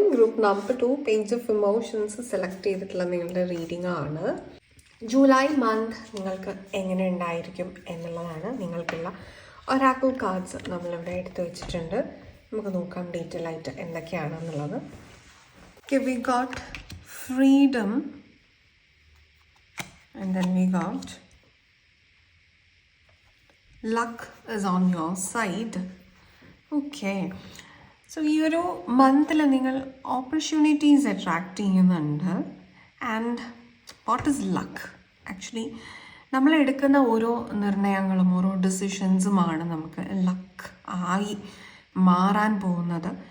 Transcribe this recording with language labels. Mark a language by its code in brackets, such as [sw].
[ml] Group number 2 page of emotions select ചെയ്തിട്ടുള്ള നിങ്ങളുടെ reading ആണ്. ജൂലൈ മന്ത് നിങ്ങൾക്ക് എങ്ങനെ ഉണ്ടായിരിക്കും എന്നുള്ളതാണ്. നിങ്ങൾക്കുള്ള ഒരാക്കിൾ കാർഡ്സ് നമ്മളിവിടെ എടുത്തു വെച്ചിട്ടുണ്ട്. നമുക്ക് നോക്കാം ഡീറ്റെയിൽ ആയിട്ട് എന്തൊക്കെയാണെന്നുള്ളത്. [en] Okay, we got freedom and then we got luck is on your side. [ml] Okay, so ഈ ഒരു മന്തിൽ നിങ്ങൾ ഓപ്പർച്യൂണിറ്റീസ് അട്രാക്റ്റ് ചെയ്യുന്നുണ്ട്. [en] And what is luck? [ml] Actually നമ്മൾ എടുക്കുന്ന ഓരോ നിർണയങ്ങളും ഓരോ ഡിസിഷൻസുമാണ് നമുക്ക് ലക്ക് ആയി മാറാൻ പോകുന്നത്.